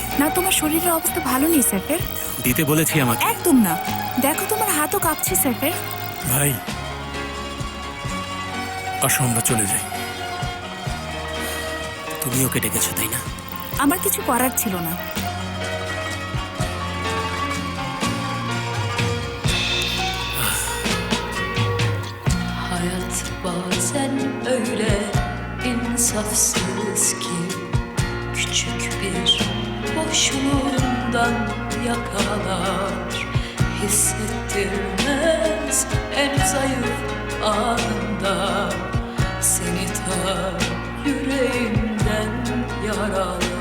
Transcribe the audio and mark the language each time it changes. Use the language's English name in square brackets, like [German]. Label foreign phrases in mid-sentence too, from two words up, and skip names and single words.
[Bangla] না, তোমার শরীরের অবস্থা ভালো নেই স্যাফের। দিতে বলেছি আমাকে। একদম না, দেখো তোমার হাতও কাঁপছে স্যাফের। ভাই, আসো আমরা চলে যাই। তুমি ওকে ডেকেছো তাই না? আমার কিছু করার ছিল না। [Turkish] Hayat bazen öyle insafsız ki küçük bir boşluğundan yakalar, hissettirmez en zayıf anında seni ta yüreğinden yaralar.